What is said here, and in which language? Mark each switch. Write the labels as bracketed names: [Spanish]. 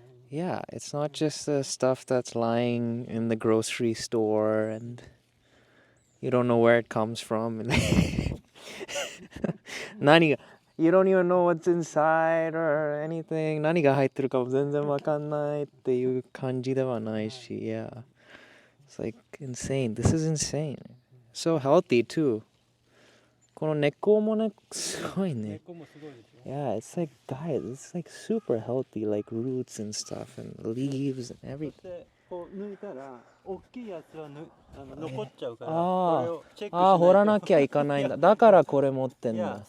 [English] Yeah, it's not just the stuff that's lying in the grocery store and you don't know where it comes from. You don't even know what's inside or anything. [Japanese] 何が入ってるかも全然わかんないっていう感じではないし、yeah. [English] It's like insane. This is insane. So healthy too. [Japanese] この根っこもね、すごいね。 [English] Yeah, it's like, guys, it's like super healthy, like roots and stuff and leaves and everything. [Japanese] こう抜いたら、大きいやつは残っちゃうから、これをチェックしないと。掘らなきゃいかないんだ。だからこれ持ってんだ。